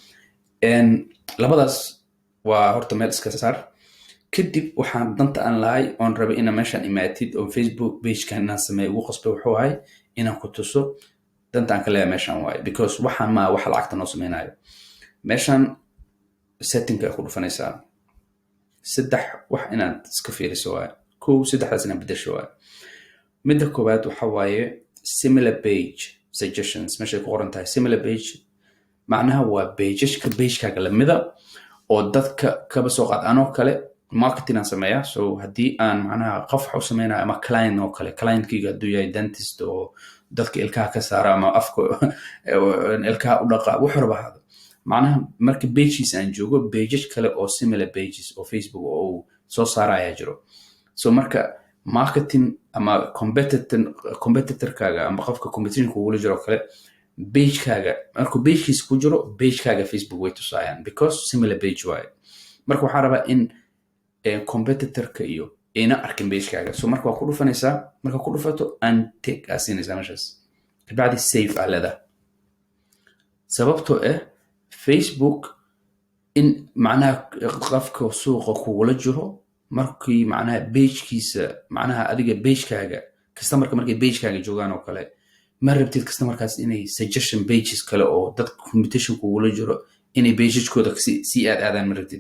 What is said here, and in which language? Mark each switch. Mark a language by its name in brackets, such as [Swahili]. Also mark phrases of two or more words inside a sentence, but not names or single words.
[Somali] labadaas waa horta meel iska saar kadib waxaan danta aan lahay oon rabay inaan meeshan imaatid oo Facebook pagekan inaan sameeyo ugu qasbay wuxuu ahay inaan ku tuso danta aan ka leeyahay meeshan waay because waxaan ma waxa lacagta noo sameynayo. meeshan settingka ku dhufanaysaa saddex wax inaad iska fiiriso waay kow saddexdaas inaan bedesho waay. midda koowaad waxa waaye [English] similar page suggestions [Somali] meeshay ku qoran tahay [English] similar page [Somali] macnaha waa pagekaaga lamida oo dadka kaba soo qaad anoo kale marketing aan sameeyaa so haddii aan macnaha qof wax u sameynayo ama client oo kale clientkayga hadduu yahay dentist oo dadka ilkaha ka saara ama afka ilkaha u dhaqa wuxuu raba hado macnaha marka pages aan joogo pages kale oo [English] similar pages [Somali] oo Facebook oo soo saara ayaa jiro. so marka marketing ama competitorkaaga ama qofka competition kuula jiro kale pagekaaga markuu pagekiisa ku jiro pagekaaga Facebook way tusayaan because [English] similar page [Somali] waaye. marka waxaan rabaa in competitorka iyo ayna arkin pagekaaga so marka waa ku dhufanaysaa marka ku dhufato untick aa siinaysaa meeshaas kabacdi save aa leedahay sababtoo ah Facebook in macnaha qofka suuqa kugula jiro markii macnaha pagekiisa macnaha adiga pagekaaga customerka markay pagekaaga joogaan oo kale ma rabtid customerkaas inay [English] suggestion pages [Somali] kale oo dad competition kugula jiro inay pagekooda si aadaan ma rabtid.